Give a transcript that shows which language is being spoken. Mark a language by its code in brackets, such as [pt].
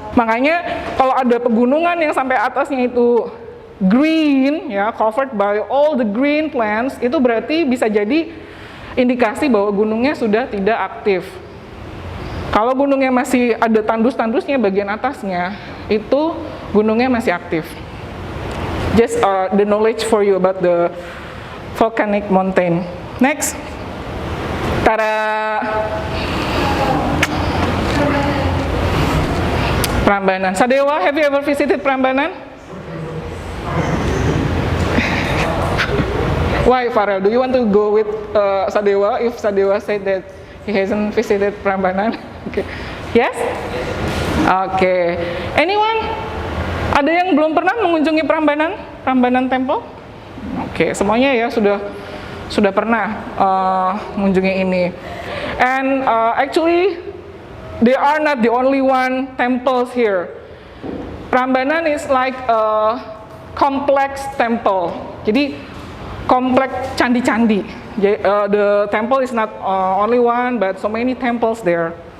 [id] Makanya kalau ada pegunungan yang sampai atasnya itu green ya, covered by all the green plants, itu berarti bisa jadi indikasi bahwa gunungnya sudah tidak aktif. Kalau gunungnya masih ada tandus-tandusnya bagian atasnya, itu gunungnya masih aktif. [en] Just the knowledge for you about the volcanic mountain. Next. Tada. Prambanan. Sadewa, have you ever visited Prambanan? Why, Farel? Do you want to go with Sadewa if Sadewa said that he hasn't visited Prambanan? Okay. Yes? Okay. Anyone? [id] Ada yang belum pernah mengunjungi Prambanan? Prambanan Temple? Oke, semuanya ya sudah pernah mengunjungi ini. [en] And actually, they are not the only one temples here. Prambanan is like a complex temple. Jadi kompleks candi-candi. The temple is not only one, but so many temples there.